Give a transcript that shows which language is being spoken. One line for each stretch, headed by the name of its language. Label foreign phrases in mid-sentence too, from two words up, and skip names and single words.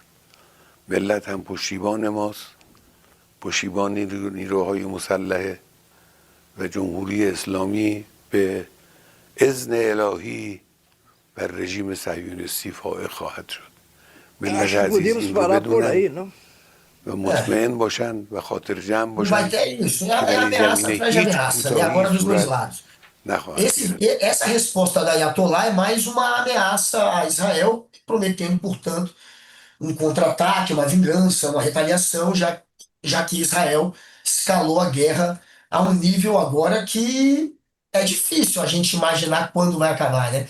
Persian: ملت هم پشتیبان ماست، پشتیبان نیروهای مسلح و جمهوری اسلامی به اذن الهی بر رژیم صهیونیستی فائق خواهد شد. ملت
Portuguese: Acho que
Persian: عزیز
Portuguese: podíamos
Persian: این رو
Portuguese: parar por
Persian: بدونن
Portuguese: aí, não?
Persian: و مطمئن باشن و خاطر جمع
Portuguese: Não vai
Persian: باشن
Portuguese: ter isso.
Persian: که
Portuguese: É
Persian: در این
Portuguese: ameaça
Persian: زمینه
Portuguese: atrás de
Persian: هیچ
Portuguese: ameaça, né?
Persian: کوتاهی
Portuguese: Agora dos dois
Persian: صورت
Portuguese: lados.
Persian: نخواهد گرفت.
Portuguese: Essa resposta da Ayatollah é mais uma ameaça a Israel, prometendo, portanto, um contra-ataque, uma vingança, uma retaliação, já que Israel escalou a guerra a um nível agora que é difícil a gente imaginar quando vai acabar, né?